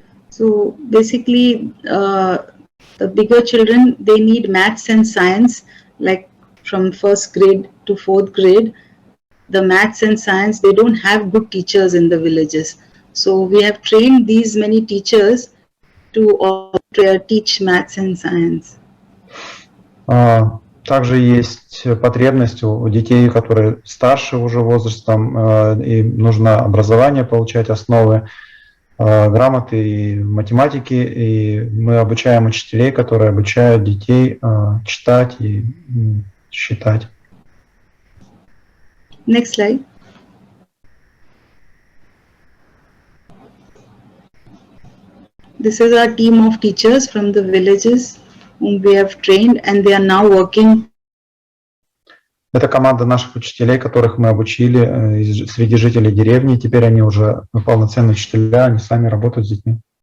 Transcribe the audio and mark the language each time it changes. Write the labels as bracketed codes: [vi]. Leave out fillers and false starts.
[en] So basically, the bigger children, they need maths and science, like from 1st grade to 4th grade. The maths and science, they don't have good teachers in the villages. So we have trained these many teachers to teach maths and science. [ru] Также есть потребность у детей, которые старше уже возрастом, им нужно образование получать, основы грамоты и математики, и мы обучаем учителей, которые обучают детей читать и считать. [en] Next slide. This is our team of teachers from the villages whom we have trained, and they are now working. [ru] Это команда наших учителей, которых мы обучили среди жителей деревни. Теперь они уже полноценные учителя, они сами работают с детьми.